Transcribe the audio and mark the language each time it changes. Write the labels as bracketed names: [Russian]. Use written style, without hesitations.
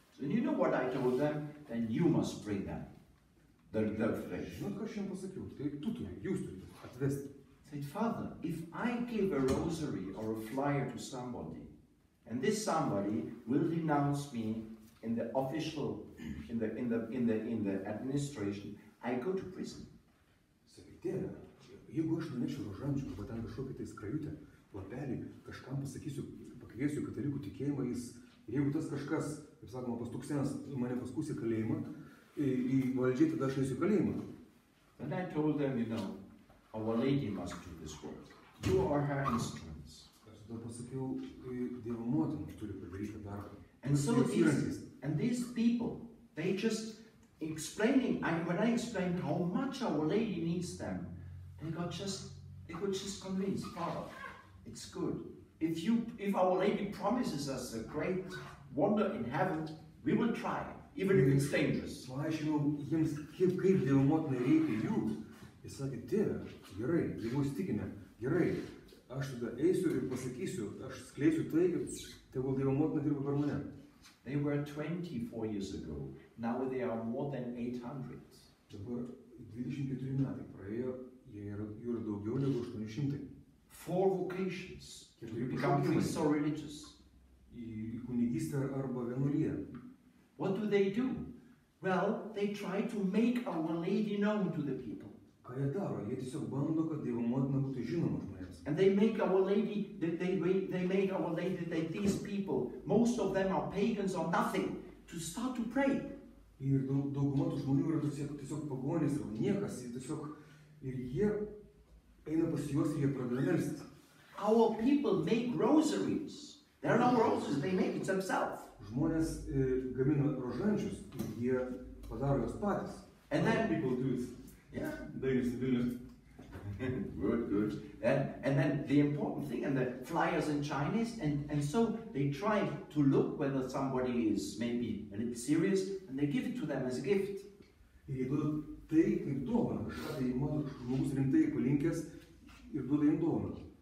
[English] So you know what I told them? Then you must bring them. The flesh. [Lithuanian] Žinot, ką aš jiems pasakiau? Tai jūs turite atvesti. [English] Said, Father, if I give a rosary or a flyer to somebody, and this somebody will denounce me in the official, in the administration, I go to prison. [Lithuanian] Sakai, tėve, jeigu aš nunešiu rožančių, arba ten kažkokį tai skrajutę, lapelį, kažkam pasakysiu, pakviesiu katalikų tikėjimą, ir jeigu tas kažkas, kaip sakoma, pastuksienas mane paskūs į kalėjimą, į valdžiai, tada aš eisiu kalėjimą. [English] Then I told them, you know, Our Lady must do this work. You are her instruments. [Lithuanian] Aš tada pasakiau, Dievo motina turi padaryti darbą. [English] And so these people, they just explaining, when I explained how much Our Lady needs them, they could just convinced, Father, it's good. If Our Lady promises us a great wonder in heaven, we will try, even if it's dangerous. [Lithuanian] Paaiškinau jiems, kaip Dievo motinai reikia jų. Jis sakė, tėve, gerai, jeigu įstikinę, gerai, aš tada eisiu ir pasakysiu, aš skleisiu tai, kad tegul Dievo motina dirba per mane. [English] They were 24 years ago. Now they are more than 800. [Lithuanian] Dabar 24 metai praėjo, jų yra daugiau negu 800. [English] 4 vocations. To become priests or religious. [Lithuanian] Į kunigystę arba vienuoliją. [English] What do? Well, they try to make Our Lady known to the people. [Lithuanian] Ką jie daro? Jie tiesiog bando, kad Dievo motina būtų žinoma žmonėms. [English] And they make Our Lady, they make Our Lady that these people, most of them are pagans or nothing, to start to pray. [Lithuanian] Ir dauguma tų žmonių yra tiesiog pagonys, arba niekas, ir jie eina pas juos ir jie pradeda melstis. [English] Our people make rosaries. There are no roses, they make it themselves. [Lithuanian] Žmonės gamina rožančius, jie padaro jos patys. [English] And then people do it. Yeah. Good. And then the important thing, and the flyers in Chinese, and so they try to look whether somebody is maybe a little serious, and they give it to them as a gift. [Lithuanian] Ir jie duoda tai kaip dovaną, kažką tai mato žmogus rimtai palinkęs ir duoda jam dovaną.